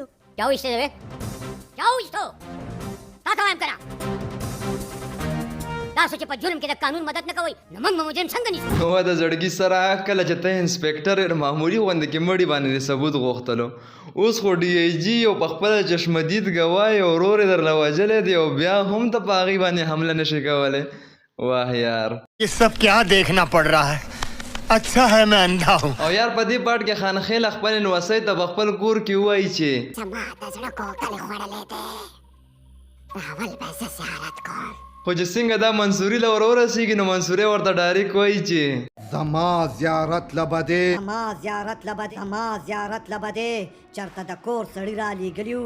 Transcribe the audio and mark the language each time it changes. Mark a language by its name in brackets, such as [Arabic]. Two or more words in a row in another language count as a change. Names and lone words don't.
[Pashto] چا وویشته دی چا وویشتو تا ته وایم که نه تاسو چې په جرم کې د قانون مدد نه کوئ نو موږ به مجرم څنګه نیسو نو د زړګي سره کله چې ته انسپکټر معمولي غونډه کې مړي باندې د ثبوت غوښتلو اوس خو ډي آی جي او په خپله چشمدید ګواه او ورور یې درله وژلی دی او بیا هم ته په هغې باندې حمله نشي کولی واه یار [Urdu] یہ سب کیا دیکھنا پڑ رہا ہے اچھا ہے میں اندھا ہوں [Pashto] او یار په دې پاټ کې خانخېله خپل نوسۍ ته په خپل کور کې ووایي چې زما د زړه کوکل خوړلی دی اول به زه زیارت کوم خو چې څنګه دا منصوري له ور ورسېږي نو منصوري ورته ډایرکټ وایي چې زما زیارت لبدے زما زیارت لبدې زما زیارت لبدې چرته د کور سړي را لېږلي